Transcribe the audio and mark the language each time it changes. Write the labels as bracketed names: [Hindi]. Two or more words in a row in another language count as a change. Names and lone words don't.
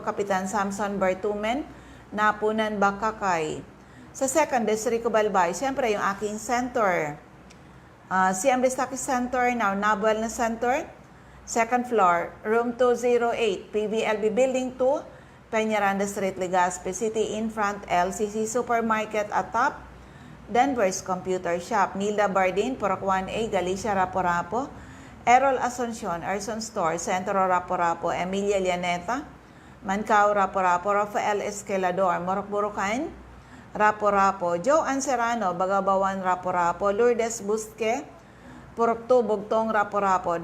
[Bikol] Kapitan Samson Bertumen, Napunan, Bacacay. [Filipino] Sa 2nd District, Cobalbay, siyempre yung aking center. [English] CMD Stockist Center, now Nabuel na Center, 2nd floor, room 208, PBLB Building 2, Peñaranda Street, Legazpi City. In front, LCC Supermarket at top, Denver's Computer Shop. [Bikol] Nilda Bardin, Purok 1A, Galicia, Rapo-Rapo. Errol Asuncion, Arson Store, Centro, Rapo-Rapo. Emilia Llaneta, Mancao, Rapo-Rapo. Rafael Esquelador, Morok Burucan, Rapo-Rapo. Joanne Serrano, Bagabawan, Rapo-Rapo. Lourdes Busque, Purok 2, Bugtong, Rapo-Rapo.